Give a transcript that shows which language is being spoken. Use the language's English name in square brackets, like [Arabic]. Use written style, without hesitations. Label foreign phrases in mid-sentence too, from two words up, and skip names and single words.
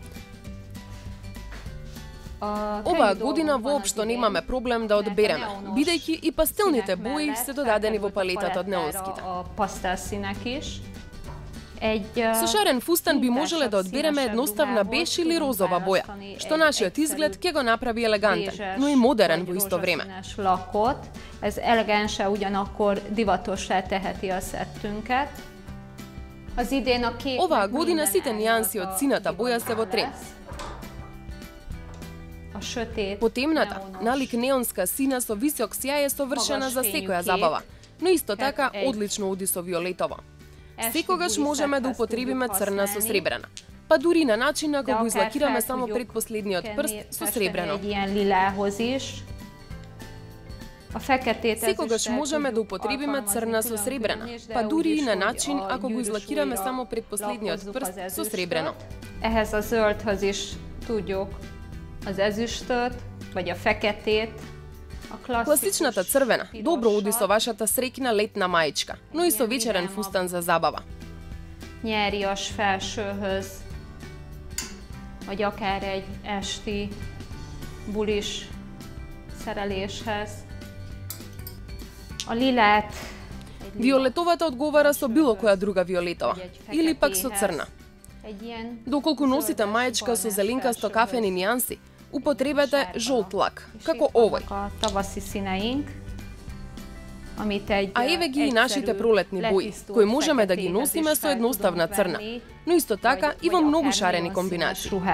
[Macedonian] Оваа година воопшто немаме проблем да одбереме, бидејќи и пастелните бои се додадени во палетата од неонските. Со шарен фустан би можеле да одбереме едноставна беж или розова боја, што нашиот изглед ќе го направи елегантен, но и модерен во исто време. [Hungarian] Ez elegense, ugyanakkor divatossá teheti a szettünket. [Macedonian] Оваа година сите нијанси од сината боја се во тренд. По темната, налик неонска сина со висок сјај е совршена за секоја забава, но исто така одлично оди со виолетово. Секогаш можеме да употребиме црна со сребрена, па дури на начин ако го излакираме само предпоследниот прст со сребрено. Секогаш можеме да употребиме црна со сребрена, па дури и на начин ако го излакираме само предпоследниот прст со сребрено. [Hungarian] Ehhez a zöldhöz is tudjuk az ezüstöt, vagy a feketét. [Macedonian] Класичната црвена добро оди со вашата среќна летна маичка, но и со вечерен фустан за забава. [Hungarian] Nyárias felsőhöz, vagy akár egy esti bulis szereléshez. A lilát [Macedonian] Виолетовата одговара со било која друга виолетова, или пак со црна. Доколку носите маечка со зеленкасто кафени нијанси, употребете жолт лак, како овој. А еве ги и нашите пролетни бои, кои можеме да ги носиме со едноставна црна, но исто така и во многу шарени комбинации.